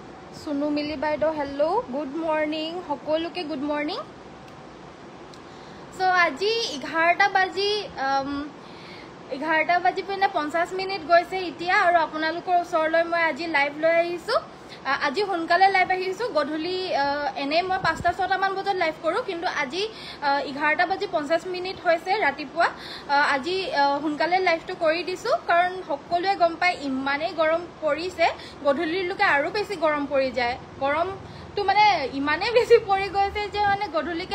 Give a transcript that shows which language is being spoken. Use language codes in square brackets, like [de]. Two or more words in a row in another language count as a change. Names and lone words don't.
[as] Sunu Mili Baido, hello, [en] good morning. Hokoluke good morning. [as] ছ' আজি 11 বাজি পেনে 50 মিনিট গৈছে এতিয়া আৰু আপোনালোকৰ ওচৰলৈ মই আজি লাইভ লৈ আহিছো আজি সোনকালে লাইভ আহিছো গধূলি এনে মই 5-6 মান বজাত লাইভ কৰো কিন্তু আজি 11 বাজি 50 মিনিট হৈছে ৰাতিপুৱা আজি সোনকালে লাইভটো কৰি দিছো কাৰণ সকলোৱে গম পায় ইমানেই গৰম পৰিছে গধূলিৰ লকে আৰু বেছি গৰম পৰি যায় গৰম তো মানে ইমানে বেছি পৰি গৈছে যে মানে গধূলিকে